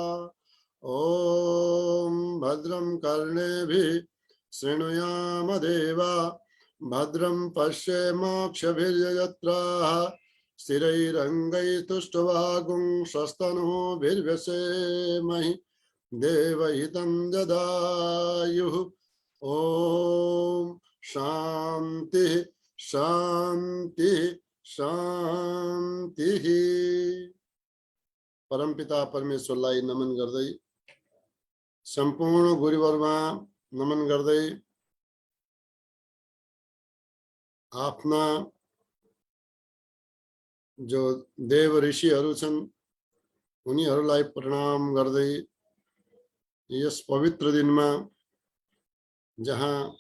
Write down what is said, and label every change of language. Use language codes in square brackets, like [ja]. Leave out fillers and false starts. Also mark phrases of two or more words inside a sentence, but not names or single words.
[sa] ॐ भद्रं कर्णेभिः शृणुयाम देवा भद्रं पश्येमाक्षभिर्यजत्राः स्थिरैरङ्गैस्तुष्टुवागुंशस्तनूभिर्व्यसेमहि देवहितं ददायुः। ॐ शान्तिः शान्तिः शान्तिः। [ne] परमपिता परमेश्वरलाई नमन गर्दै सम्पूर्ण गुरुवरमा नमन गर्दै आफ्ना जो देव ऋषिहरू छन् उनीहरूलाई प्रणाम गर्दै यस पवित्र दिनमा जहाँ